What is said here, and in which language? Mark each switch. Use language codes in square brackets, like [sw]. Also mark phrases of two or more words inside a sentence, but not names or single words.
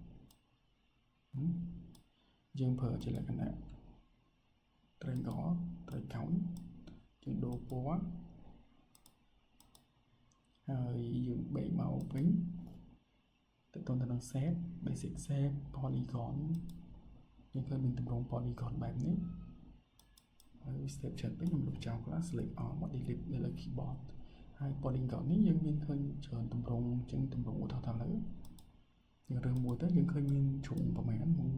[km] យើងប្រើជាលក្ខណៈ triangle យើងដូរពណ៌ហើយយើងបែកមកវិញទៅ ទៅនឹង [en] shape basic shape polygon [km] យើងឃើញមានទម្រង់ polygon បែបនេះហើយ step ច្រើនពេកខ្ញុំលុបចោលខ្លះ [en] select all [km] មក delete នៅលើ keyboard ហើយ polygon នេះយើងមានឃើញច្រើនទម្រង់ចឹងទម្រង់ឧទាហរណ៍ថាឥឡូវយើងរើសមួយទៅយើងឃើញមានជ្រុងប្រមាណ1 2 3 4